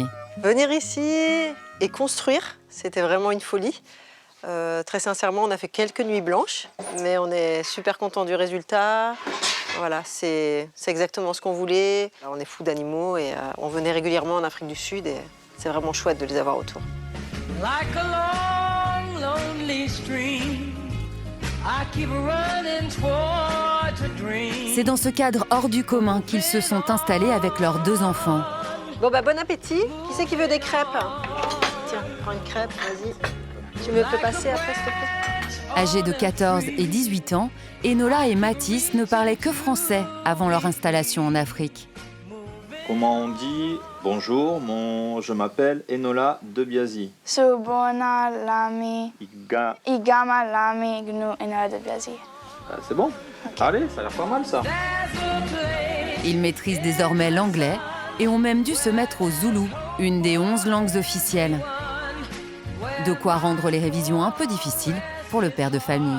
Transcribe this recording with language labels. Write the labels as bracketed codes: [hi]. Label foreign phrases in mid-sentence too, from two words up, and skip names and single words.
[fr] Venir ici et construire, c'était vraiment une folie. Très sincèrement, on a fait quelques nuits blanches, mais on est super content du résultat. Voilà, c'est exactement ce qu'on voulait. On est fous d'animaux et on venait régulièrement en Afrique du Sud et c'est vraiment chouette de les avoir autour. [en] Like a long, lonely stream, I keep running towards a dream. [fr] C'est dans ce cadre hors du commun qu'ils se sont installés avec leurs 2 enfants. Bon bon appétit. Qui c'est qui veut des crêpes? Tiens, prends une crêpe, vas-y. Tu me peux passer après, s'il te plaît? Âgés de 14 et 18 ans, Enola et Mathis ne parlaient que français avant leur installation en Afrique. Comment on dit bonjour, je m'appelle Enola de Biasi. [zu] Subona lami. Iga. Igama lami gnu Enola de Biasi. [fr] Ah, c'est bon. Allez, ça a l'air pas mal ça. Ils maîtrisent désormais l'anglais et ont même dû se mettre au zoulou, une des 11 langues officielles. De quoi rendre les révisions un peu difficiles pour le père de famille.